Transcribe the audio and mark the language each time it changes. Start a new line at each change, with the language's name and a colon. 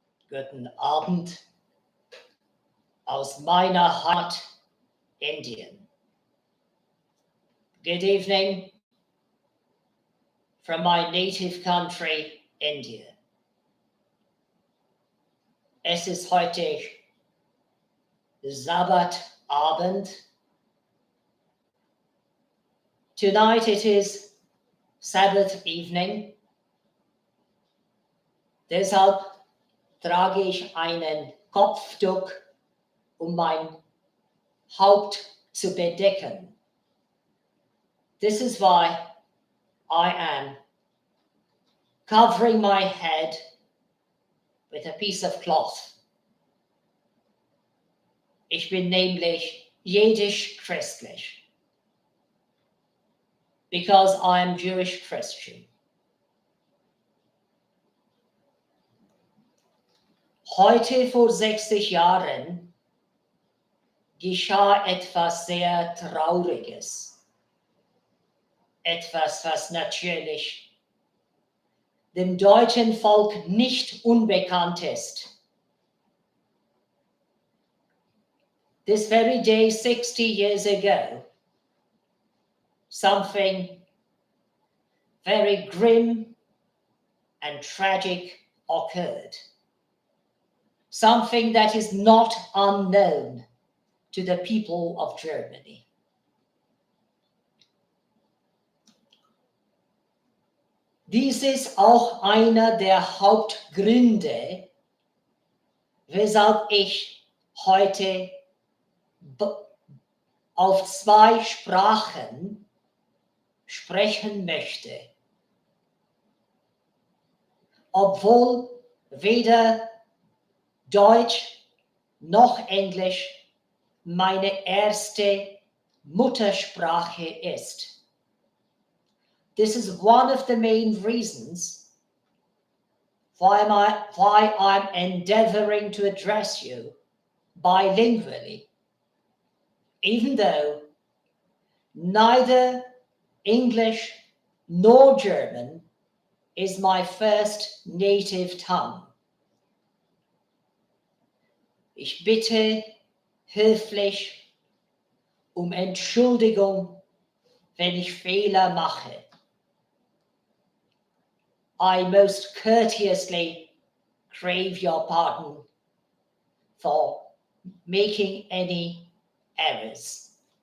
German: Guten Abend aus meiner Heimat Indien.
English: Good evening from my native country, India.
German: Es ist heute Sabbatabend.
English: Tonight it is Sabbath evening.
German: Deshalb trage ich einen Kopftuch, um mein Haupt zu bedecken.
English: This is why I am covering my head with a piece of cloth.
German: Ich bin nämlich jiddisch-christlich,
English: because I am Jewish Christian.
German: Heute vor 60 Jahren geschah etwas sehr Trauriges. Etwas, was natürlich dem deutschen Volk nicht unbekannt ist.
English: This very day, 60 years ago, something very grim and tragic occurred. Something that is not unknown to the people of Germany.
German: Dies ist auch einer der Hauptgründe, weshalb ich heute auf 2 Sprachen sprechen möchte. Obwohl weder Deutsch noch Englisch meine erste Muttersprache ist.
English: This is one of the main reasons why I'm endeavoring to address you bilingually, even though neither English nor German is my first native tongue.
German: Ich bitte höflich um Entschuldigung, wenn ich Fehler mache.
English: I most courteously crave your pardon for making any errors.